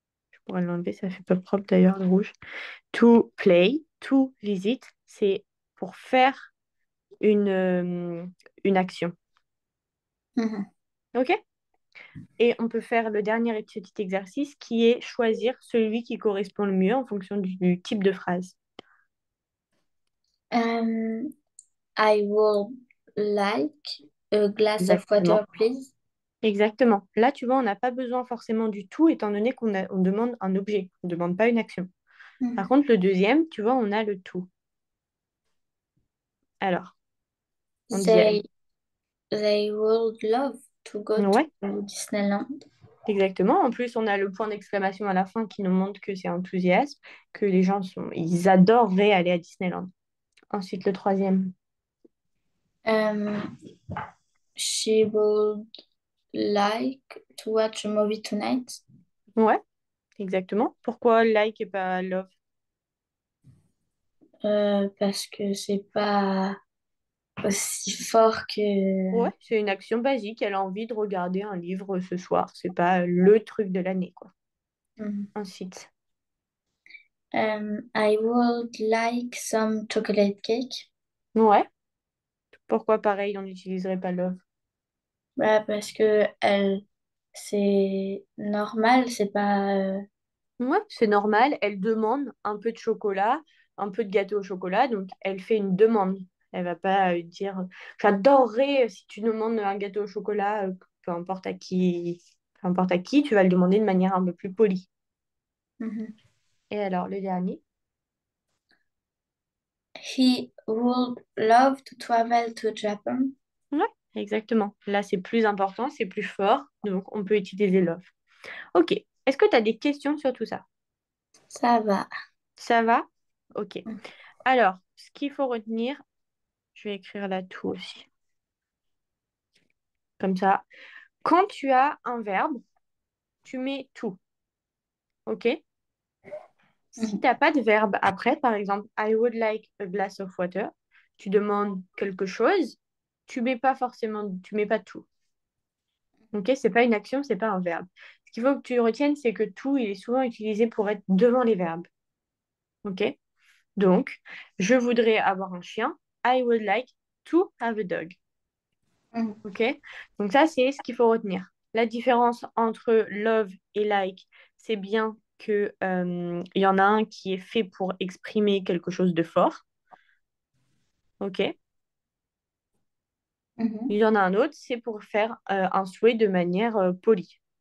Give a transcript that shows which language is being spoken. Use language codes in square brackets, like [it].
[fr] Je pourrais l'enlever, ça fait pas propre d'ailleurs le rouge. To play, to visit, c'est pour faire une action. Mhm. OK? Et on peut faire le dernier petit exercice qui est choisir celui qui correspond le mieux en fonction du type de phrase. [en] Um, I would like a glass of [fr] Exactement. [en] water, please. [fr] Exactement. Là, tu vois, on n'a pas besoin forcément du tout, étant donné on demande un objet, on ne demande pas une action. Par contre, le deuxième, tu vois, on a le tout. Alors, on dit [en] They, they would love to go to [fr] ouais, [en] Disneyland. [fr] exactement. En plus, on a le point d'exclamation à la fin qui nous montre que c'est enthousiasme, que les gens ils adoreraient aller à Disneyland. Ensuite, le troisième. [en] Um, she would like to watch a movie tonight. [fr] Ouais, exactement. Pourquoi like et pas love? Parce que c'est pas aussi fort que... Ouais, c'est une action basique. Elle a envie de regarder un livre ce soir. C'est pas le truc de l'année, quoi. Mhm. Ensuite. [en] I would like some chocolate cake. [fr] Ouais. Pourquoi pareil, on n'utiliserait pas love? Bah, parce que c'est normal, c'est pas... Ouais, c'est normal. Elle demande un peu de chocolat, un peu de gâteau au chocolat. Donc, elle fait une demande. Elle va pas dire j'adorerais si tu demandes un gâteau au chocolat, peu importe à qui, tu vas le demander de manière un peu plus polie. Mhm. Et alors, le dernier? [en] He would love to travel to Japan. [fr] Ouais, exactement. Là, c'est plus important, c'est plus fort, donc on peut utiliser love. Ok. Est-ce que tu as des questions sur tout ça? Ça va. Ça va? Ok. Alors, ce qu'il faut retenir, je vais écrire là tout aussi. Comme ça. Quand tu as un verbe, tu mets tout. Ok? Si tu Mhm. n'as pas de verbe après, par exemple, [en] I would like a glass of water, [fr] tu demandes quelque chose, tu mets pas forcément, tu mets pas tout. Ok? C'est pas une action, c'est pas un verbe. Ce qu'il faut que tu retiennes, c'est que tout, il est souvent utilisé pour être devant les verbes. Ok? Donc, je voudrais avoir un chien. [en] I would like to have a dog. Mhm. Ok? [fr] Donc ça, c'est ce qu'il faut retenir. La différence entre love et like, c'est bien que, il y en a un qui est fait pour exprimer quelque chose de fort. Ok? Il Mhm. y en a un autre, c'est pour faire un souhait de manière polie.